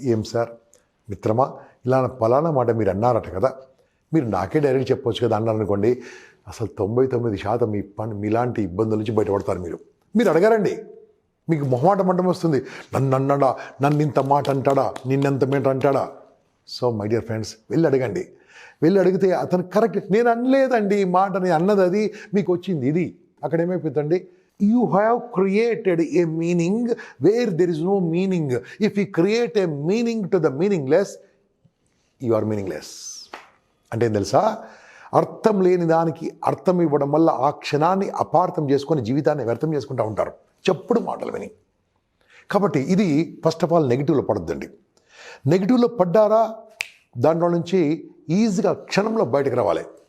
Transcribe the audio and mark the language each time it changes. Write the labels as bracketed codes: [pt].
[te] ఏం సార్ మిత్రమా, ఇలా పలానా మాట మీరు అన్నారట కదా, మీరు నాకే డైరెక్ట్ చెప్పవచ్చు కదా అన్నారు అనుకోండి, అసలు 99% మీలాంటి ఇబ్బందుల నుంచి బయటపడతారు. మీరు అడగారండి, మీకు మొహమాట మంటం వస్తుంది. నన్ను అన్నాడా, నన్ను ఇంత మాట అంటాడా, నిన్నెంత మాట అంటాడా? [en] so my dear friends, [te] వెళ్ళి అడగండి. వెళ్ళి అడిగితే అతను కరెక్ట్, నేను అనలేదండి ఈ మాట, నేను అన్నది అది, మీకు వచ్చింది ఇది. అక్కడ ఏమైపోతుందండి? [en] You have created a meaning where there is no meaning. If you create a meaning to the meaningless, you are meaningless. [te] అంటే ఏం తెలుసా? అర్థం లేని దానికి అర్థం ఇవ్వడం వల్ల ఆ క్షణాన్ని అపార్థం చేసుకొని జీవితాన్ని వ్యర్థం చేసుకుంటూ ఉంటారు చెప్పుడు మాటలు విని. కాబట్టి ఇది ఫస్ట్ ఆఫ్ ఆల్ నెగిటివ్లో పడొద్దండి. నెగిటివ్లో పడ్డారా, దాంట్లో నుంచి ఈజీగా క్షణంలో బయటకు రావాలి.